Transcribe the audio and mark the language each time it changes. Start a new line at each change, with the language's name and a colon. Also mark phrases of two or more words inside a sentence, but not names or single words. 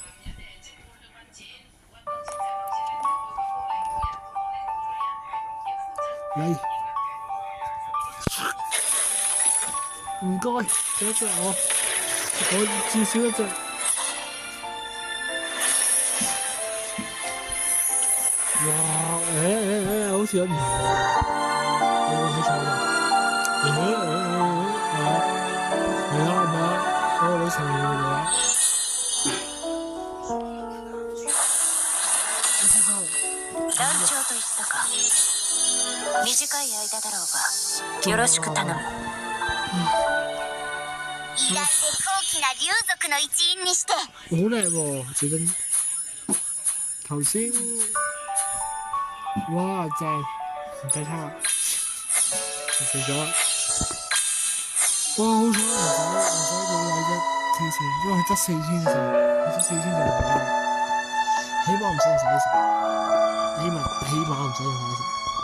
Cantonese: 嚟，唔該，俾隻我至少一隻。哇！好似有唔同喎，有冇睇錯啊？係啊，嗰個女神嚟嘅啦。
Japanese: 団長と言ったか。短い間だろうが、よろしく頼む。依頼で高貴な竜族の一員にして。
Cantonese: 好靚喎，最近頭先。哇，正，唔使抽啦，死咗啦！哇，好彩唔使冇禮啫，之前因為佢得4000隻，佢得4000隻冇禮，起碼唔使用洗食，起碼唔使用洗食。